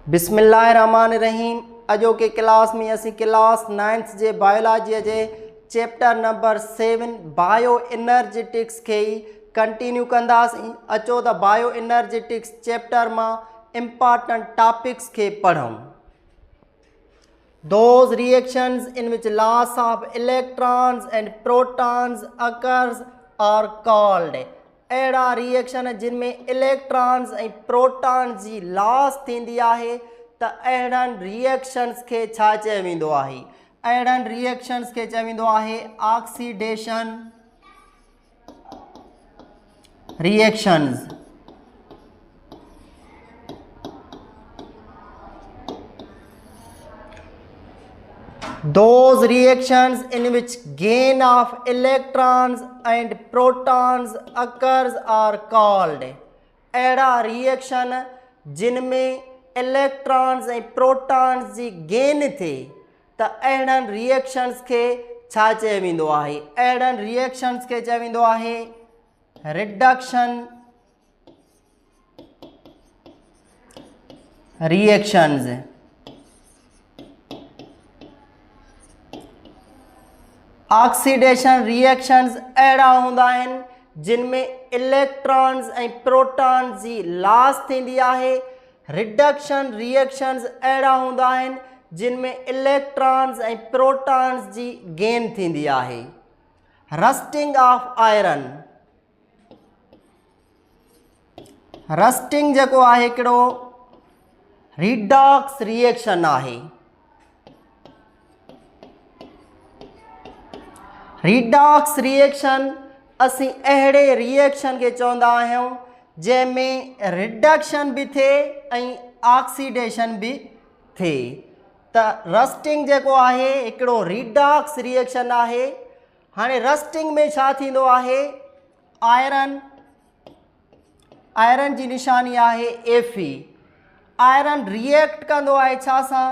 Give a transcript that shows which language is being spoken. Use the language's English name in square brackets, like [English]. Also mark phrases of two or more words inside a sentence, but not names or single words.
[Sindhi] बिस्मिल्लाहिर्रहमानिर्रहीम। अजो के क्लास में असी क्लास 9th जे बायोलॉजी जे [English] chapter number 7 bio energetics [Sindhi] के कंटिन्यू कंदासीं। अचो त [English] bio energetics [Sindhi] चैप्टर में [English] important topics [Sindhi] के पढ़ूं। [English] Those reactions in which loss of electrons and protons occurs are called। [Sindhi] अड़ा रिएक्शन जिनमें इलेक्ट्रॉन्स और प्रोटॉन्स की लॉस थींदी आहे त अड़न रिएक्शंस के छा चयो वेंदो आहे? अड़न रिएक्शंस के चयो वेंदो आहे [English] oxidation reactions. Those reactions in which gain of electrons and protons occurs are called। [Sindhi] अड़ा रिएक्शन जिनमें इलेक्ट्रॉन्स और प्रोटॉन्स जी गेन थे त अड़न रिएक्शंस के छा चयो वेंदो आहे? अड़न रिएक्शंस के चयो वेंदो आहे [English] reduction reactions. oxidation reactions [Sindhi] अड़ा होंदा आहिनि जिनमें इलेक्ट्रॉन्स और प्रोटॉन्स की लॉस थींदी आहे। [English] reduction reactions [Sindhi] अड़ा होंदा आहिनि जिनमें इलेक्ट्रॉन्स और प्रोटॉन्स की गेन थींदी आहे। [English] rusting of iron, [Sindhi] रस्टिंग जेको आहे हिकिड़ो [English] redox reaction [Sindhi] आहे। [English] redox reaction [Sindhi] असी अड़े रिएक्शन के चवंदा आहियूं जैमें रिडक्शन भी थे और ऑक्सीडेशन भी थे। त रस्टिंग जेको आहे हिकिड़ो [English] redox reaction [Sindhi] आहे। हाणे रस्टिंग में छा थींदो आहे? आयरन, आयरन जी निशानी आहे Fe। आयरन रिएक्ट कंदो आहे छा सां?